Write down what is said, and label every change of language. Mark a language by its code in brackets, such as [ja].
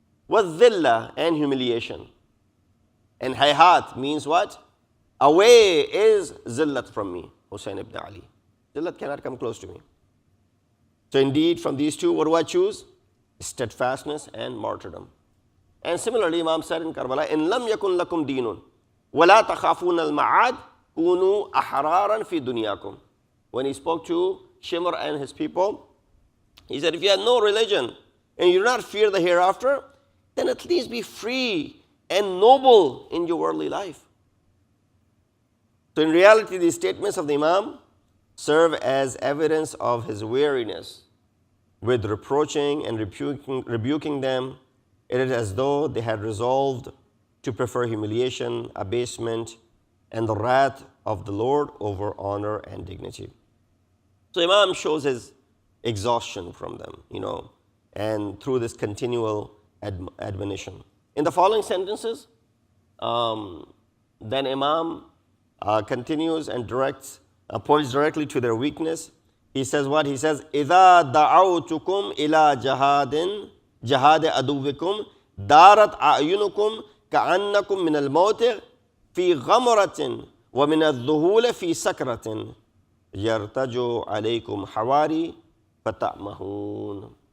[en] وَالذِّلَّةِ and humiliation. And hayhat means what? Away is zillat from me, Hussein ibn Ali. Zillat cannot come close to me. So indeed, from these two, what do I choose? Steadfastness and martyrdom. And similarly, Imam said in Karbala, [ar] إِن لَمْ يَكُنْ لَكُمْ دِينٌ وَلَا تَخَافُونَ الْمَعَادِ كُونُوا أَحْرَارًا فِي دُنْيَاكُمْ. [en] When he spoke to Shimr and his people, he said, if you have no religion and you do not fear the hereafter, then at least be free and noble in your worldly life. So in reality, these statements of the Imam serve as evidence of his weariness with reproaching and rebuking them. It is as though they had resolved to prefer humiliation, abasement, and the wrath of the Lord over honor and dignity. So Imam shows his exhaustion from them, and through this continual admonition. In the following sentences, then Imam continues and points directly to their weakness. He says what? He says, [ar] إِذَا دَعَوْتُكُمْ إِلَى جَهَادِ أَدُوِّكُمْ دَارَتْ أَعْيُنُكُمْ كَأَنَّكُمْ مِنَ الْمَوْتِ فِي غَمْرَةٍ وَمِنَ الذُّهُولِ فِي سَكْرَةٍ يَرْتَجُ عَلَيْكُمْ حَوَارِي فَتَأْمَهُونَ.